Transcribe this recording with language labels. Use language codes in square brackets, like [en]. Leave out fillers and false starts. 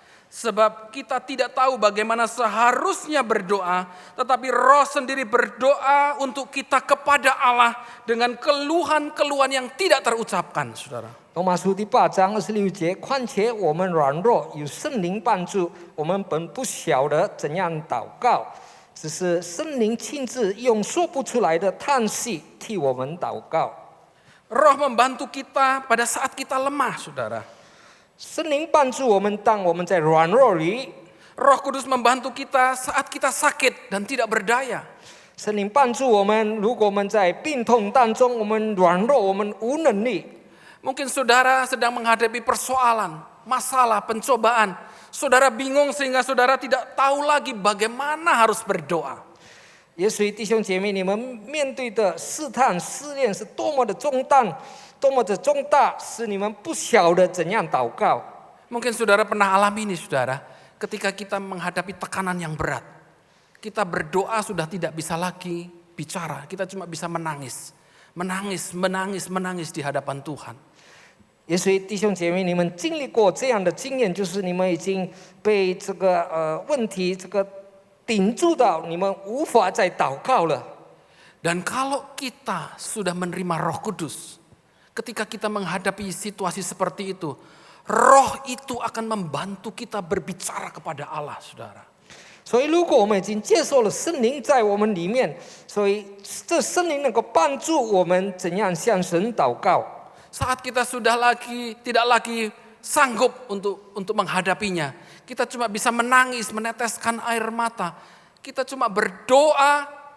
[id] Sebab kita tidak tahu bagaimana seharusnya berdoa, tetapi Roh sendiri berdoa untuk kita kepada Allah dengan keluhan-keluhan yang tidak terucapkan, saudara. [zh] 罗马书第8章26节，况且我们软弱，有圣灵帮助，我们本不晓得怎样祷告，只是圣灵亲自用说不出来的叹息替我们祷告。 [id] Roh membantu kita pada saat kita lemah, saudara. [zh] 圣灵帮助我们，当我们在软弱里； [id] Roh Kudus membantu kita saat kita sakit dan tidak berdaya. [zh] 圣灵帮助我们，如果我们在病痛当中，我们软弱，我们无能力。 [id] Mungkin saudara sedang menghadapi persoalan, masalah, pencobaan. Saudara bingung sehingga saudara tidak tahu lagi bagaimana harus berdoa. [zh] 也许弟兄姐妹，你们面对的试探、试炼是多么的重担，多么的重大，使你们不晓得怎样祷告。 [id] Mungkin saudara pernah alami ini, saudara, ketika kita menghadapi tekanan yang berat. Kita berdoa sudah tidak bisa lagi bicara, kita cuma bisa menangis. Menangis di hadapan Tuhan. [zh] 也许弟兄姐妹，你们经历过这样的经验，就是你们已经被这个问题顶住到，你们无法再祷告了。 [id] Dan kalau kita sudah menerima Roh Kudus, ketika kita menghadapi situasi seperti itu, Roh itu akan membantu kita berbicara kepada Allah, saudara. [zh] 所以，如果我们已经接受了圣灵在我们里面，所以这圣灵能够帮助我们怎样向神祷告。 [id] Saat kita sudah tidak lagi sanggup untuk menghadapinya, kita cuma bisa menangis, meneteskan air mata. Kita cuma berdoa